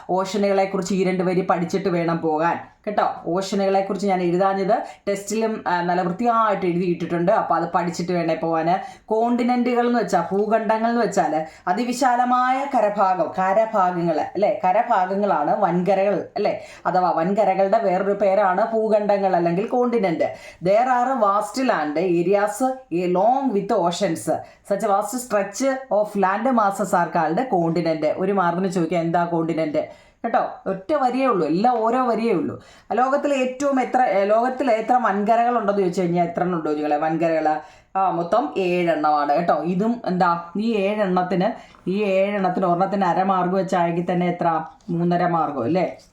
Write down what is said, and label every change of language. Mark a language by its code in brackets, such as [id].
[ml] ഓഷനുകളെ കുറിച്ച് ഈ 2 വരി പഠിച്ചിട്ട് വേണം പോകാൻ കേട്ടോ. ഓഷനുകളെ കുറിച്ച് ഞാൻ എഴുതാഞ്ഞത് ടെസ്റ്റിലും നല്ല വൃത്തിയായിട്ട് എഴുതിയിട്ടിട്ടുണ്ട്. അപ്പോൾ അത് പഠിച്ചിട്ട് വേണേ പോകാൻ. കോണ്ടിനെന്റുകൾ എന്ന് വെച്ചാൽ ഭൂഖണ്ഡങ്ങൾ എന്ന് വെച്ചാൽ അതിവിശാലമായ കരഭാഗങ്ങൾ അല്ലേ. കരഭാഗങ്ങളാണ് വൻകരകൾ അല്ലേ. അഥവാ വൻകരകളുടെ വേറൊരു പേരാണ് ഭൂഖണ്ഡങ്ങൾ അല്ലെങ്കിൽ continent. [en] There are vast land areas along with oceans. Such vast stretch of land masses are called continent. [ml] ഒരു മാർക്കിന് ചോദിക്കുക എന്താ കോണ്ടിനെന്റ് കേട്ടോ. ഒറ്റ വരിയേ ഉള്ളൂ, എല്ലാം ഓരോ വരിയേ ഉള്ളൂ. ലോകത്തിലെ എത്ര വൻകരകൾ ഉണ്ടെന്ന് ചോദിച്ചു കഴിഞ്ഞാൽ എത്ര ഉണ്ടോ ചോദികളെ വൻകരകൾ? മൊത്തം 7 എണ്ണമാണ് കേട്ടോ. ഇതും എന്താ ഈ 7 എണ്ണത്തിന് ഒരെണ്ണത്തിന് അരമാർഗം വെച്ചാണെങ്കിൽ തന്നെ എത്ര 3.5 മാർഗം അല്ലേ.